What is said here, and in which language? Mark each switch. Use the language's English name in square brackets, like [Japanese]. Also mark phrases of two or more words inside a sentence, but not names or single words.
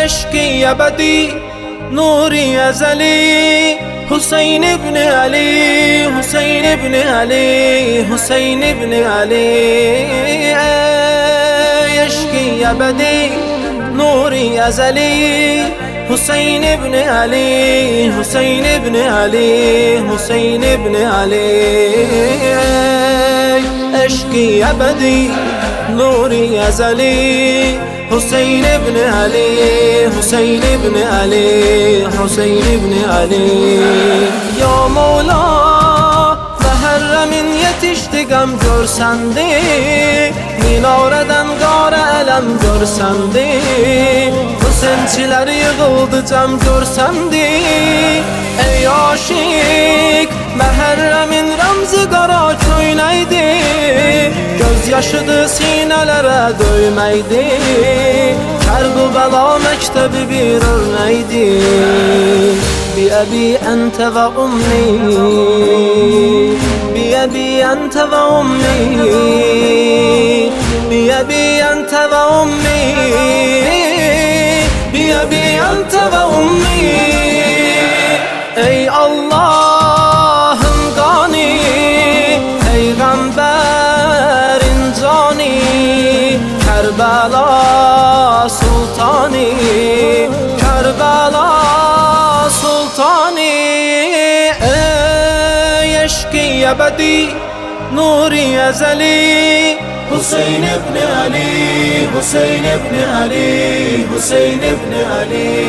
[Persian] عشقی ابدی نوری ازلی حسین ابن علی حسین ابن علی حسین ابن علی عشقی ابدی نوری ازلی حسین ابن علی حسین ابن علی حسین ابن علی عشقی ابدی نوری ازلی حسین ابن علی حسین ابن علی حسین ابن علی یا مولا [Azerbaijani] Muharremin yetişti gam görsendi Minareden qara ələm görsendi Hüseynçilər yığıldı cəm görsendi Ey aşık Muharremin ramzı qara köynəkdi Göz yaşıdı sinələrə döyməkdi Kərbəla məktəbi bir örnəkdi [Arabic] بأبي أنت وأمي بأبي أنت وأمي بأبي أنت وأمي بأبي أنت وأمي [Azerbaijani] Ey Allah'ın gani Peygamberin cani Kerbela sultani Kerbela sultani [Persian] ای عشقی ابدی نوری ازلی [Azerbaijani] Hüseyin ibn Ali Hüseyin ibn Ali Hüseyin ibn Ali